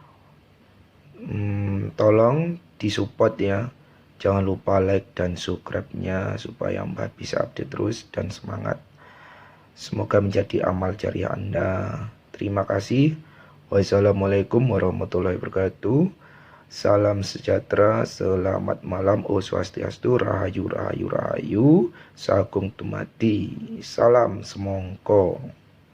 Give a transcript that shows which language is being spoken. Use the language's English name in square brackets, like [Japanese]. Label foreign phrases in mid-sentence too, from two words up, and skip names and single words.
[Indonesian] Tolong disupport ya, Jangan lupa like dan subscribe-nya supaya Mbah bisa update terus dan semangat. Semoga menjadi amal jariah Anda. Terima kasih. [Arabic] والسلام عليكم ورحمة الله وبركاته. [Indonesian] Salam sejahtera, selamat malam, [Balinese] Om Swastiastu, Rahayu, Rahayu, Rahayu, Sagung Tumati. [Indonesian] Salam semongko.